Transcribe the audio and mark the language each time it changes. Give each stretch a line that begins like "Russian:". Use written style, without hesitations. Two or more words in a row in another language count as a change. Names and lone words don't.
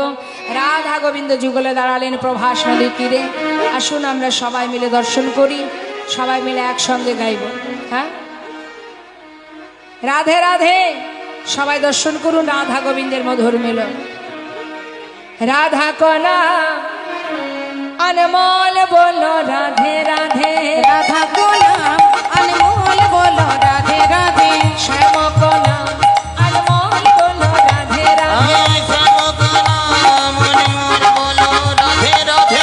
Bangla: রাধা গোবিন্দ যুগলে দাঁড়ালেন প্রভাস নদীর তীরে। আসুন আমরা সবাই মিলে দর্শন করি, সবাই মিলে একসঙ্গে গাইব। হ্যাঁ, রাধে রাধে, সবাই দর্শন করুন রাধা গোবিন্দের মধুর মিলন।
Hindi: राधा कना अनमोल बोलो राधे राधे, রাধা को नाम अनमोल बोलो राधे राधे, श्याम को नाम अनमोल बोलो राधे राधे, শ্যাম का नाम अनमोल बोलो राधे राधे,